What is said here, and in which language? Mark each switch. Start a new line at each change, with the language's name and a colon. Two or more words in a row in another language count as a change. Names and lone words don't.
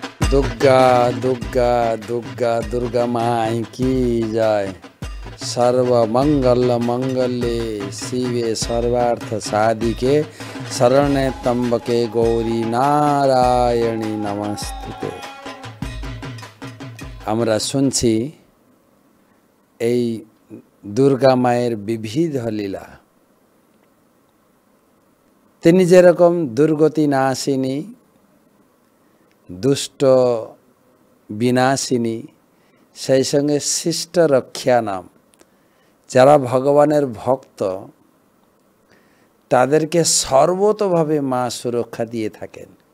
Hindi: दुर्गा दुर्गा दुर्गा दुर्गा माई की जय।
Sanskrit: सर्वमंगल मंगल्ये शिवे सर्वार्थ साधिके शरण्ये त्र्यंबके गौरी नारायणी नमस्ते।
Bangla: আমরা শুনছি এই দুর্গা মায়ের বিবিধ লীলা। তিনি যেরকম দুর্গতি নাশিনী, দুষ্ট বিনাশিনী, সেই সঙ্গে শিষ্ট রক্ষা নাম, যারা ভগবানের ভক্ত তাদেরকে সর্বতোভাবে মা সুরক্ষা দিয়ে থাকেন।